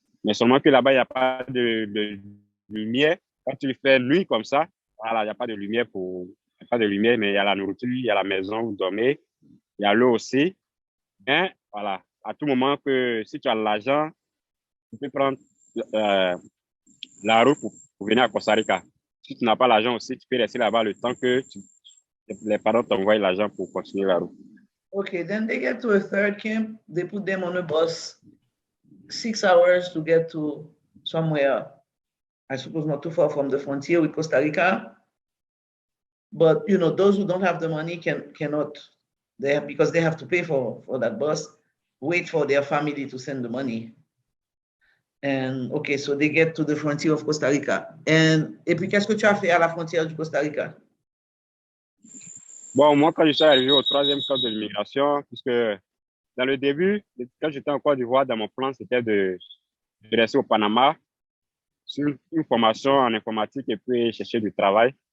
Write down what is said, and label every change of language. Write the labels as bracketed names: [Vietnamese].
[French] Mais seulement que là-bas, il n'y a pas de lumière. Quand tu fais nuit comme ça, voilà, il n'y a pas de lumière il y a pas de lumière, mais il y a la nourriture, il y a la maison où vous dormez, il y a l'eau aussi. Mais voilà, à tout moment que si tu as l'argent, tu peux prendre la route pour venir à Costa Rica. Si tu n'as pas l'argent aussi, tu peux rester là-bas le temps que les parents t'envoient l'argent pour continuer la route. [English] Okay, then they get to a third camp. They put them on a bus, 6 hours to get to somewhere, I suppose not too far from the frontier with Costa Rica. But you know, those who don't have the money cannot, because they have to pay for that bus, wait for their family to send the money. And okay, so they get to the frontier of Costa Rica. [French] Et puis, qu'est-ce que tu as fait à la frontière du Costa Rica? Bon, moi, quand je suis arrivé au troisième camp de l'immigration, puisque dans le début, quand j'étais en Côte d'Ivoire, dans mon plan, c'était de rester au Panama sur une formation en informatique et puis chercher du travail.